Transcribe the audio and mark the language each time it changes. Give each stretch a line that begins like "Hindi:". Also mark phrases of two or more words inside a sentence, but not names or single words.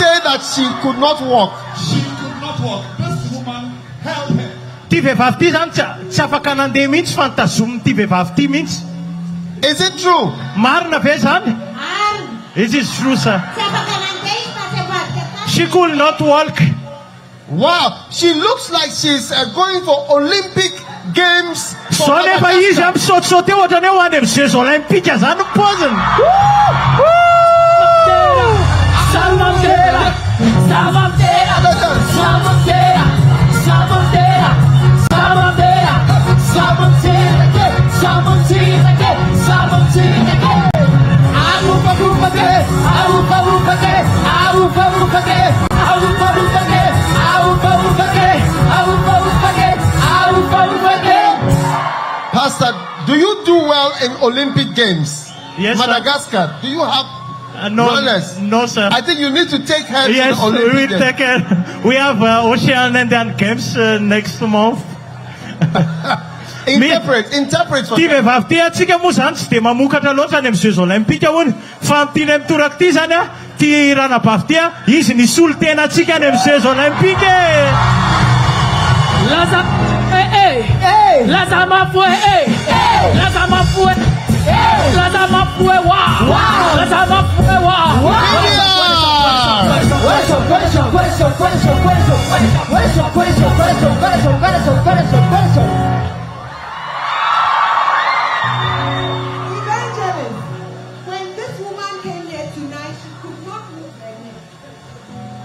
English: that she could not walk. She could not walk. This woman held her.
Malagasy: Ty vehivavy ty zany tsy afaka nandeha mihitsy fa nitazomin'ity vehivavy ty mihitsy.
English: Is it true?
Malagasy: Marina ve zany?
English: It is true, sir. She could not walk. Wow, she looks like she's going for Olympic Games.
Malagasy: So nefa izy misaotisaoty eo ohatrany hoe ho any amin'ny
French: Jeux Olympiques
Malagasy: zany ny paoziny. Samantera, Samantera, Samantera, Samantera, Samantera, Samantera, Samantera, Samantera. Arupa rupa ke, arupa rupa ke, arupa rupa ke, arupa rupa ke, arupa rupa ke, arupa rupa ke, arupa rupa ke.
English: Pastor, do you do well in Olympic Games? Yes, sir. Madagascar, do you have No, sir. I think you need to take her Yes, to the Olympic we Games. take care. We have Ocean Indian Games next month. Interpret for
Malagasy: Ty
English: them.
Malagasy: vehivavy ty atsika moa zany tsy de mamokatra loatra any amin'ny
French: Jeux Olympiques
Malagasy: hono fa am'ty mitoraka ty zany a ty ranabavy ty a izy nisolo tena atsika any amin'ny
French: Jeux Olympiques. Laza Laza mafue Laza mafue Laza mafue wow Laza mafue wow
English: Evangelist, when this woman came here tonight, she could not move her neck.